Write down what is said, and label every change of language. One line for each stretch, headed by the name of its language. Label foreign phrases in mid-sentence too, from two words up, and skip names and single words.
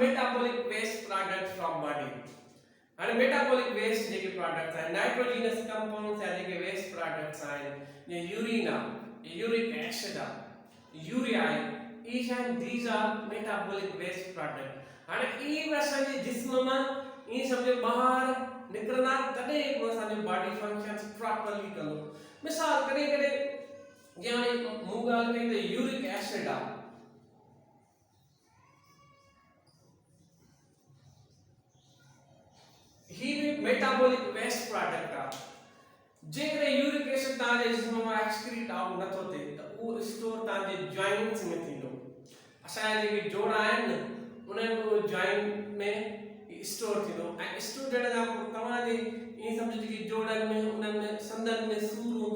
English: metabolic waste product from body and metabolic waste
Sindhi: जेके प्रोडक्ट्स हैं
English: nitrogenous compounds
Sindhi: या जेके
English: waste products
Sindhi: हैं ये यूरिन आहे
English: uric acid
Sindhi: आहे यूरिया आहे
English: each and these are metabolic waste product
Sindhi: हाणे ई असांजे जिस्म मां ई सम्झो ॿाहिरि निकिरंदा तॾहिं हिकु असांजो
English: body functions properly
Sindhi: कंदो मिसाल कॾहिं कॾहिं जीअं हाणे मूं ॻाल्हि कई त
English: uric acid
Sindhi: आहे ही भी
English: metabolic waste product
Sindhi: आहे जेकॾहिं
English: uric acid
Sindhi: तव्हांजे जिस्म मां
English: excrete out
Sindhi: नथो थिए त उहो स्टोर तव्हांजे जॉइंट्स में थींदो असांजा जेके जोड़ा आहिनि उन्हनि को जॉइंट में स्टोर थींदो ऐं स्टोर थियण खां पोइ तव्हांजे ईअं सम्झो जेके जोड़नि में उन्हनि में संदनि में सूर हूंदो